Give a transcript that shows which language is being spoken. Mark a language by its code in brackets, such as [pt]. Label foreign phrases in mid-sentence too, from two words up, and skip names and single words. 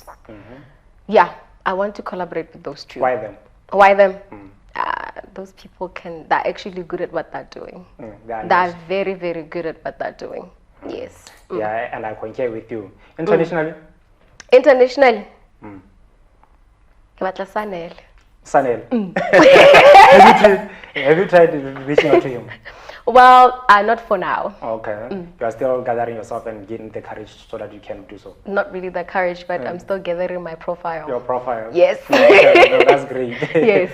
[en] Yeah, I want to collaborate with those two. Why them? Why them? Those people they're actually good at what they're doing. They're very, very good at what they're doing. Yes. Yeah, and I concur with you. Internationally? Internationally. [tn] Ke batla Sanel. Sanel. [en] Have you tried reaching out to him? Well, not for now. Okay. You are still gathering yourself and getting the courage so that you can do so. Not really the courage, but I'm still gathering my profile. Your profile? Yes. Okay, no, that's great. Yes.